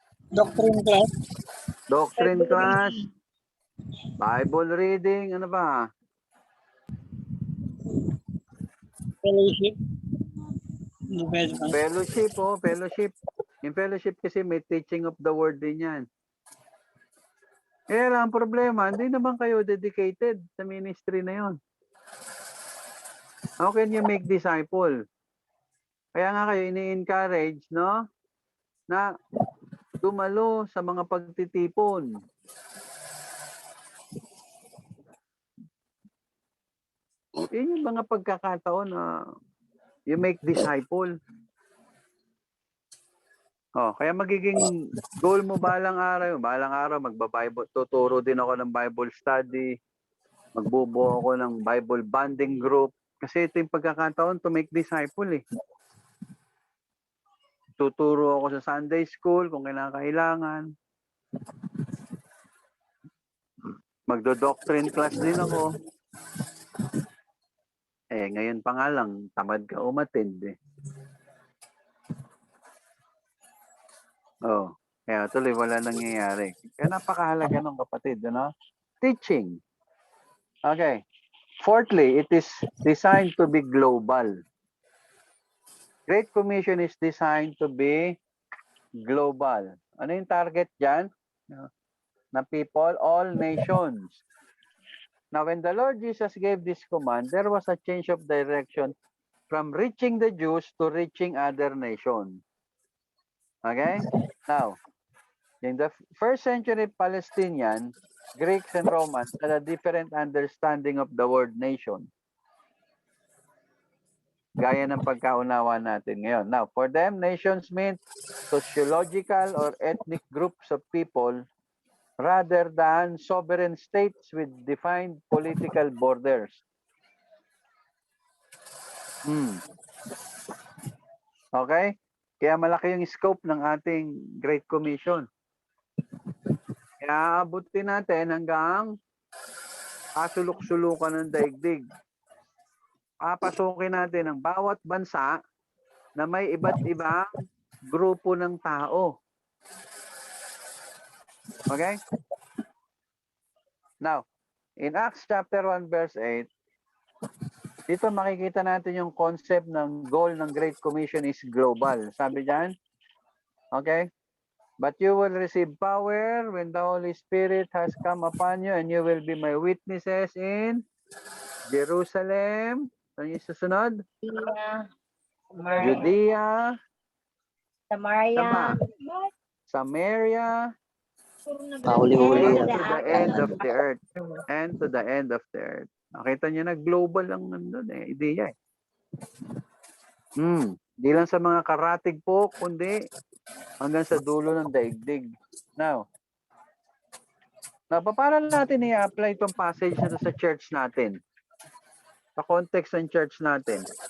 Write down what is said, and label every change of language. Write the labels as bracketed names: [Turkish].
[English] Doctrine class. Doctrine class, Bible reading, [Filipino] ano pa? [English] Fellowship. Fellowship, oh, fellowship. [Filipino] Yung fellowship kasi may teaching of the word din yan. Kaya lang ang problema, hindi naman kayo dedicated sa ministry na yon. [English] How can you make disciple? [Filipino] Kaya nga kayo ini-encourage, no? Na dumalo sa mga pagtitipon. Yun yung mga pagkakataon na [English] you make disciple. [Filipino] Oh, kaya magiging goal mo balang araw magba-Bible, tuturo din ako ng Bible study, magbubuo ako ng Bible bonding group kasi ito yung pagkakataon [English] to make disciple [Filipino] eh. Tuturo ako sa Sunday school kung kailangan. Magdo-doctrine class din ako. Eh, ngayon pa nga lang, tamad ka umattend eh. Oh, kaya tuloy wala nangyayari. Kaya napakahalaga ng kapatid, ano? [English] Teaching. Okay. Fourthly, it is designed to be global. Great Commission is designed to be global. [Filipino] Ano yung target dyan? Na [English] people, all nations. Now, when the Lord Jesus gave this command, there was a change of direction from reaching the Jews to reaching other nations. Okay? Now, in the first century Palestinian, Greeks and Romans had a different understanding of the word nation. [Filipino] Gaya ng pagkaunawa natin ngayon. [English] Now, for them, nations meant sociological or ethnic groups of people rather than sovereign states with defined political borders. [Filipino] Okay? Kaya malaki yung scope ng ating Great Commission. Kaya abutin natin hanggang kasulok-sulukan ng daigdig. Papasukin natin ang bawat bansa na may iba't ibang grupo ng tao. Okay? [English] Now, in Acts chapter 1 verse 8, [Filipino] dito makikita natin yung concept ng goal ng [English] Great Commission is global. [Filipino] Sabi diyan, [English] okay? But you will receive power when the Holy Spirit has come upon you and you will be my witnesses in Jerusalem. [Filipino] Ano yung susunod? Judea. Samaria. Huli-huli [English] and to the end of the earth. And to the end of the earth. [Filipino] Nakita niyo na global lang nandun eh. Ideya eh. Di lang sa mga karatig po, kundi hanggang sa dulo ng daigdig. Now, paano natin i-apply itong passage na sa church natin? Sa context ng church natin.